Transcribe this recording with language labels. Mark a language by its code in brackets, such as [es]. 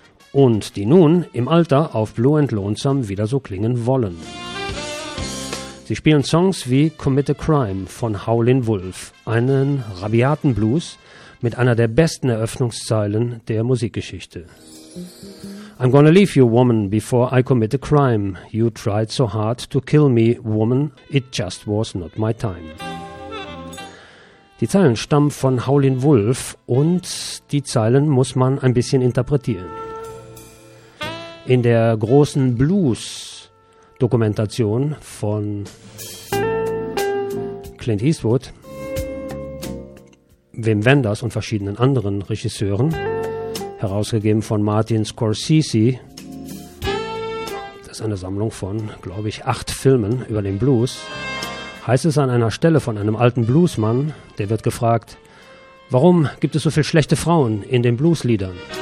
[de] Und die nun im Alter auf Blue and Lonesome wieder so klingen wollen. Sie spielen Songs wie Commit a Crime von Howlin' Wolf, einen rabiaten Blues mit einer der besten Eröffnungszeilen der Musikgeschichte. [en] I'm gonna leave you, woman, before I commit a crime. You tried so hard to kill me, woman. It just was not my time. [de] Die Zeilen stammen von Howlin' Wolf und die Zeilen muss man ein bisschen interpretieren. In der großen Blues-Dokumentation von Clint Eastwood, Wim Wenders und verschiedenen anderen Regisseuren, herausgegeben von Martin Scorsese, das ist eine Sammlung von, glaube ich, 8 Filmen über den Blues, heißt es an einer Stelle von einem alten Bluesmann, der wird gefragt, warum gibt es so viele schlechte Frauen in den Bluesliedern?